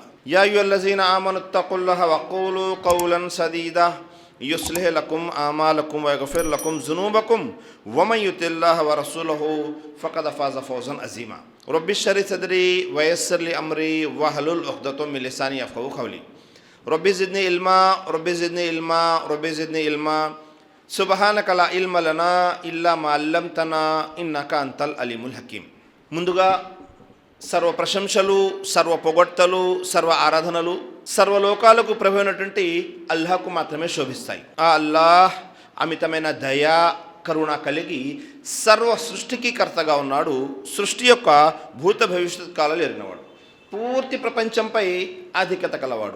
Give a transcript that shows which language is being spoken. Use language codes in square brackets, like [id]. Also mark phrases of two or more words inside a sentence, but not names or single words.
[ar] يا أيها الذين آمنوا اتقوا الله وقولوا قولا سديدا يصلح لكم أعمالكم ويغفر لكم ذنوبكم ومن يطع الله ورسوله فقد فاز فوزا عظيما. رب اشرح صدري ويسر لي أمري واحلل عقدة من لساني يفقهوا قولي. رب زدني علما رب زدني علما رب زدني علما سبحانك لا علم لنا إلا ما علمتنا إنك أنت العليم الحكيم. [te] ముందుగా సర్వ ప్రశంసలు, సర్వ పొగడ్తలు, సర్వ ఆరాధనలు సర్వలోకాలకు ప్రభు అయినటువంటి అల్లాహ్కు మాత్రమే శోభిస్తాయి. ఆ అల్లాహ్ అమితమైన దయా, కరుణ కలిగి సర్వ సృష్టికి కర్తగా ఉన్నాడు. సృష్టి యొక్క భూత భవిష్యత్ కాలాలు ఎరిగినవాడు, పూర్తి ప్రపంచంపై ఆధిక్యత కలవాడు.